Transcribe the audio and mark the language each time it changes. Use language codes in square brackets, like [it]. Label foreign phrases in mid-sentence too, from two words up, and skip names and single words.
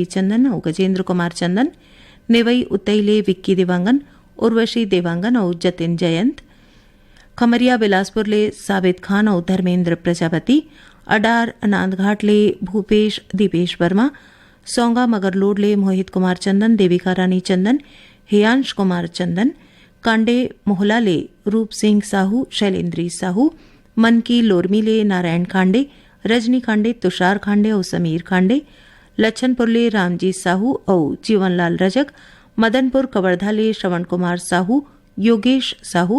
[hne] चंदन और गजेंद्र कुमार चंदन नेवई उतईले विक्की देवांगन उर्वशी देवांगन और जतिन जयंत खमरिया बिलासपुरले साबित खान और धर्मेंद्र प्रजापति अडार नांदघाटले भूपेश दीपेश वर्मा सौंगा मगरलोडले मोहित कुमार चंदन देविका रानी चंदन हेयांश कुमार चंदन कांडे मोहलाले रूप सिंह साहू शैलेंद्री साहू मनकी लोरमीले नारायण खांडे रजनी खांडे तुषार खांडे और समीर खांडे लच्छनपुरले रामजी साहू और जीवनलाल रजक मदनपुर कवर्धाले श्रवण कुमार साहू योगेश साहू